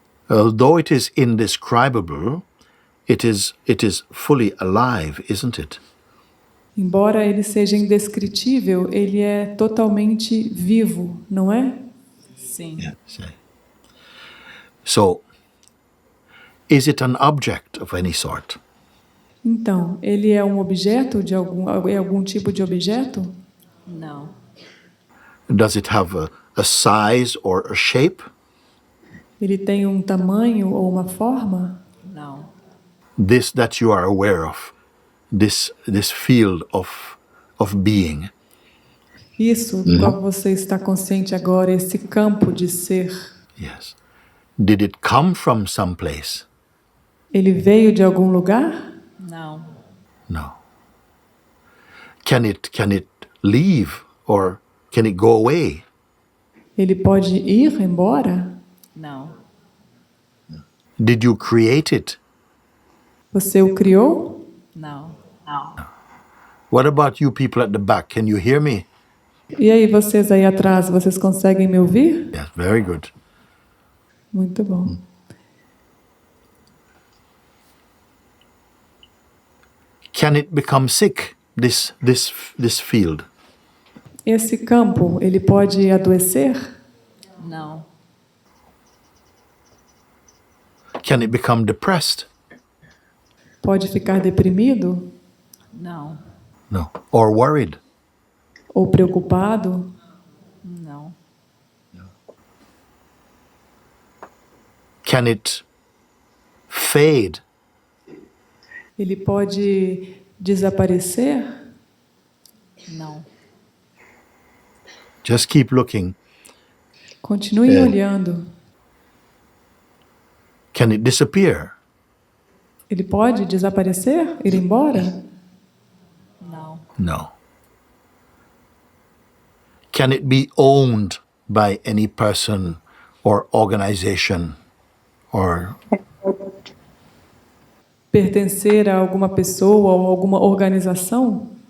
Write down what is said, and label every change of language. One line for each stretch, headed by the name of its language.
English: Although it is indescribable, it is fully alive, isn't it?
Portuguese: embora ele seja indescritível, ele é totalmente vivo, não é? Sim.
English: See. So, is it an object of any sort?
Portuguese: Então, ele é um objeto de algum tipo de objeto? Não.
English: Does it have a size or a shape?
Portuguese: Ele tem um tamanho ou uma forma? Não.
English: This that you are aware of, this field of being,
Portuguese: Isso, do qual você está consciente agora, esse campo de ser,
English: yes. Did it come from someplace?
Portuguese: ele veio de algum lugar? Não.
English: No. Can it leave or can it go away?
Portuguese: Ele pode ir embora? Não.
English: Did you create it?
Portuguese: Você o criou? Não.
English: What about you people at the back? Can you hear me?
Portuguese: E aí, vocês aí atrás, vocês conseguem me ouvir?
English: Yes, very good.
Portuguese: Muito bom.
English: Can it become sick, this field?
Portuguese: Esse campo, ele pode adoecer? Não.
English: Can it become depressed?
Portuguese: Pode ficar deprimido? Não.
English: No. Or worried?
Portuguese: Ou preocupado? Não.
English: Can it fade?
Portuguese: Ele pode desaparecer? Não.
English: Just keep looking.
Portuguese: Continue olhando.
English: Can it disappear?
Portuguese: Ele pode desaparecer? Ir embora? Não.
English: No. Can it be owned by any person or organization or
Portuguese: Pertencer a alguma pessoa ou alguma organização?